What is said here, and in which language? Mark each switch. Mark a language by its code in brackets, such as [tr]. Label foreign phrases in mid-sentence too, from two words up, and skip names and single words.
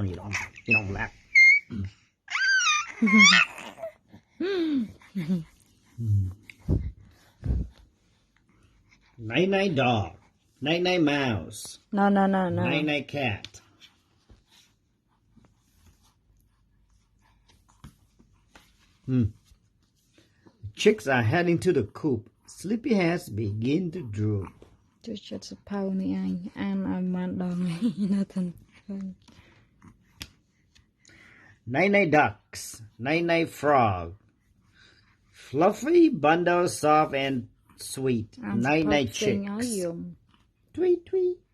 [en] You don't laugh. Night, night, dog. Night, night, mouse. No. Night, night, cat. Chicks are heading to the coop. Sleepyheads begin to droop. [km] ជួយចិត្តសភៅនេះអញអានឲ្យបានដល់នៅទាំង [en] Night, night, ducks. Night, night, frog. Fluffy bundle, soft and sweet. Night, night, chicks. Tweet, tweet.